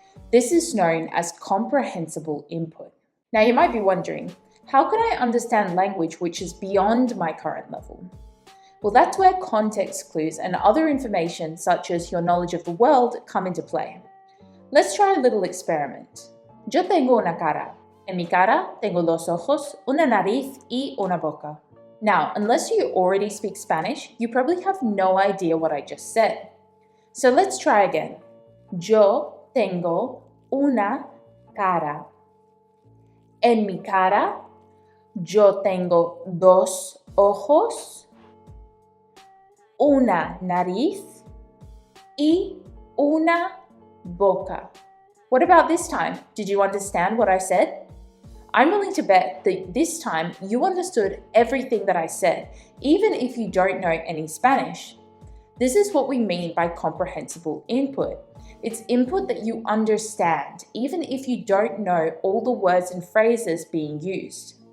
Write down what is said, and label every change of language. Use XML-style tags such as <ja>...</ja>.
<en>This is known as comprehensible input. Now you might be wondering, how can I understand language which is beyond my current level? Well, that's where context clues and other information such as your knowledge of the world come into play. Let's try a little experiment.</en> <es>Yo tengo una cara. En mi cara tengo dos ojos, una nariz y una boca.</es> <en>Now, unless you already speak Spanish, you probably have no idea what I just said. So let's try again.</en> <es>Yo tengo una cara. En mi cara, yo tengo dos ojos, una nariz y una boca.</es> <en>What about this time? Did you understand what I said? I'm willing to bet that this time you understood everything that I said, even if you don't know any Spanish. This is what we mean by comprehensible input. It's input that you understand, even if you don't know all the words and phrases being used.</en>